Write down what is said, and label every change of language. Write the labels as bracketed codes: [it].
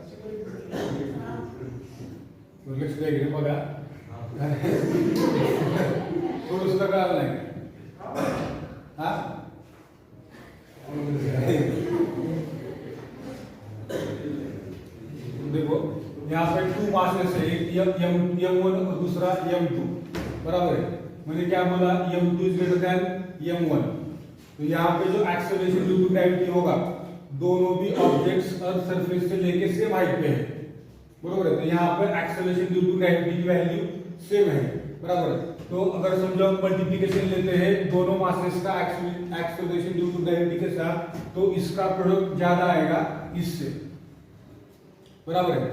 [mr] लक्ष द्या बघा, थोडं सुद्धा कळालं नाही. [hi] हा देखो यहाँ पे 2 मासेस है, एक M1 और दूसरा M2, बराबर है. मैंने क्या बोला? [en] M2 is greater than M1. [hi] तो यहाँ पे जो एक्सेलरेशन ड्यू टू ग्रेविटी होगा, दोनों भी ऑब्जेक्ट्स अर्थ सरफेस से लेके सेम हाइट पे है, बरोबर है. तो यहाँ पर एक्सेलरेशन ड्यू टू ग्रेविटी की वैल्यू सेम है. बराबर है। तो अगर समझो हम मल्टीप्लिकेशन लेते हैं दोनों मासेस का एक्सेलरेशन ड्यू टू ग्रेविटी के साथ, तो इसका प्रोडक्ट ज्यादा आएगा इससे, बराबर है।